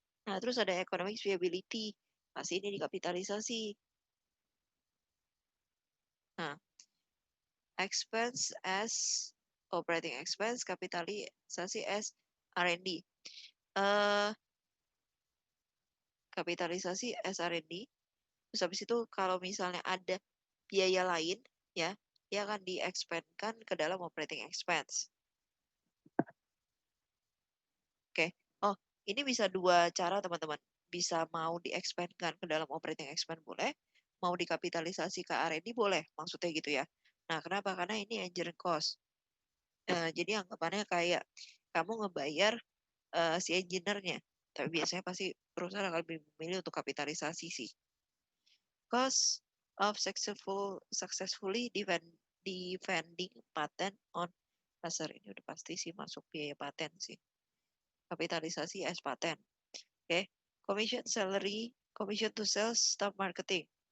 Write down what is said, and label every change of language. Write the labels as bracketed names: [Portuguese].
[Indonesian] Nah, terus ada economic viability. Pasti ini dikapitalisasi. [English] Nah, expense as operating expense, kapitalisasi as R&D. Eh, kapitalisasi as R&D. [Indonesian] Terus habis itu kalau misalnya ada biaya lain, ya, dia akan di-expand-kan ke dalam operating expense. Oke. Oh, ini bisa dua cara teman-teman. Bisa mau di-expand-kan ke dalam operating expense boleh, mau dikapitalisasi ke R&D boleh, maksudnya gitu ya. Nah, kenapa? Karena ini engineering cost. Jadi anggapannya kayak kamu ngebayar si engineer-nya. Tapi biasanya pasti perusahaan akan lebih memilih untuk kapitalisasi sih. [English] Cost of successfully defending patent on laser. [Indonesian] Ini udah pasti sih masuk biaya paten sih. Kapitalisasi as paten. Oke. [English] Commission salary, commission to sales, staff marketing.